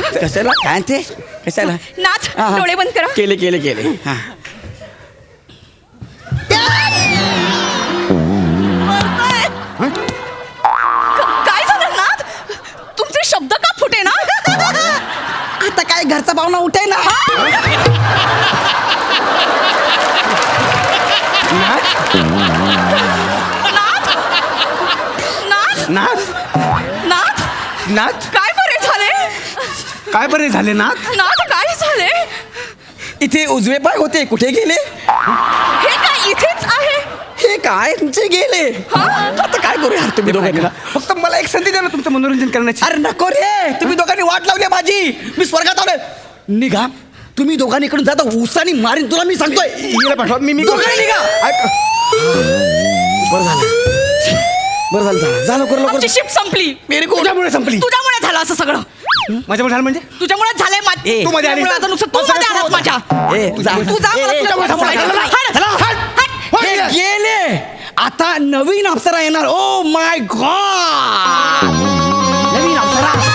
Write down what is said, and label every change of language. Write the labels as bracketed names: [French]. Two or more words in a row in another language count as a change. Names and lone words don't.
[Marathi] कशाला काय ते कशाला? नाथ, हा, हा. डोळे बंद करा. केले केले केले. हा काय झालं नाथ? तुमचे शब्द का फुटे ना? आता काय घरचा पाहुणा उठे ना. नाथ, नाथ, नाथ, नाथ, काय बरे झाले? काय बरे झाले नाथ? नाथ, काय झाले? इथे उजवे पाय होते, कुठे गेले? हे काय इथेच आहे? हे काय तुमचे गेले? आता काय करू यार तुम्ही दोघांनी? फक्त मला एक संधी द्या ना तुमचं मनोरंजन करण्याची. अरे नको रे, तुम्ही दोघांनी वाट लावली आहे माझी. मी स्वर्गात आलोय. निघा तुम्ही दोघांनी इकडून जाता, उसानी मारीन तुला मी सांगतोय. हिला पाठवा. मी दोघांनी निघा. बरं झालं जा लवकर लवकर. आमची शिफ्ट संपली. [Hindi] मेरे को [Marathi] तुझ्यामुळे संपली. तुझ्यामुळे झालं असं सगळं. माझ्यामुळे झालं म्हणजे? तुझ्यामुळे झालंय ए, तू मध्ये आली. आता नुसतं तू मध्ये आलास माझ्या. ए, जा. तू जा, मला ए, तुझ्यामुळे चला, बोलायचं. चला, हट. चला, हट. हे गेले. आता नवीन अप्सरा येणार. [English] oh my god, [Marathi] नवीन अप्सरा.